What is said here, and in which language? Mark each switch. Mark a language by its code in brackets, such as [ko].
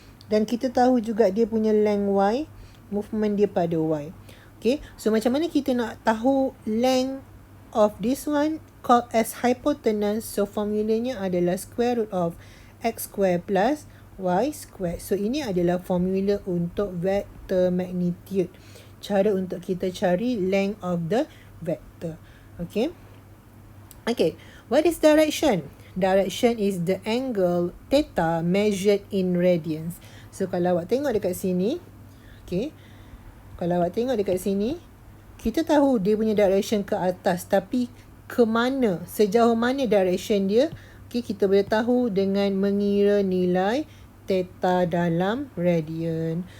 [ms] Dan kita tahu juga dia punya length y, movement dia pada y. Okay, so macam mana kita nak tahu [en] length of this one called as hypotenuse? [ms] So formulanya adalah [en] square root of x square plus y square. [ms] So ini adalah formula untuk vector magnitude. Cara untuk kita cari [en] length of the vector. Okay. Okay. What is direction? Direction is the angle theta measured in radians. [ms] So kalau awak tengok dekat sini, okay, kalau awak tengok dekat sini, kita tahu dia punya direction ke atas, tapi ke mana, sejauh mana direction dia, okay, kita boleh tahu dengan mengira nilai theta dalam radian.